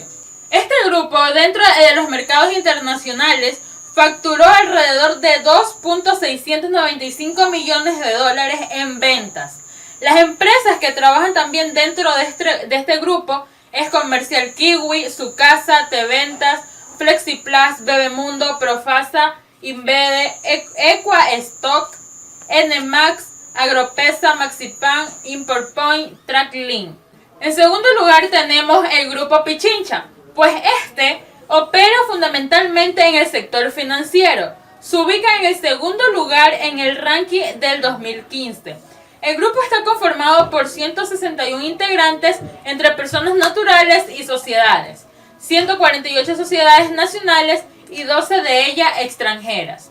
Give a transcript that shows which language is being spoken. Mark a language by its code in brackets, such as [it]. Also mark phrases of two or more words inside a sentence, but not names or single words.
[es] Este grupo, dentro de los mercados internacionales, facturó alrededor de 2.695 millones de dólares en ventas. Las empresas que trabajan también dentro de este grupo es Comercial Kiwi, Sucasa, T-Ventas, Flexiplast, Bebemundo, Profasa, Invede, Equa Stock, Nmax, Agropesa, Maxipan, Importpoint, Tracklink. En segundo lugar tenemos el grupo Pichincha, pues este opera fundamentalmente en el sector financiero. Se ubica en el segundo lugar en el ranking del 2015. El grupo está conformado por 161 integrantes entre personas naturales y sociedades, 148 sociedades nacionales y 12 de ellas extranjeras.